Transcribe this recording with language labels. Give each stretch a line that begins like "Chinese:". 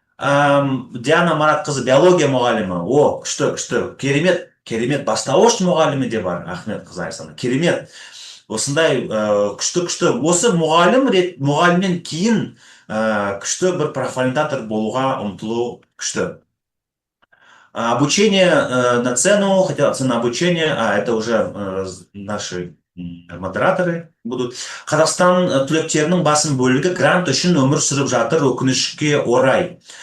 Kazakh: Диана Маратқызы биология мұғалімі. О, күшті, күшті, керемет, керемет. Бастауыш мұғалімі де бар, Ахмет қызы Айсана. Керемет. Осындай күшті, күшті. Осы мұғалімнен кейін күшті бір профориентатор болуға ұмтылу күшті.
Russian: Обучение на цену, хотя цена обучения, это уже наши модераторы будут.
Kazakh: Қазақстан түлектерінің басым бөлігі грант үшін өмір сүріп жатыр, өкінішке орай.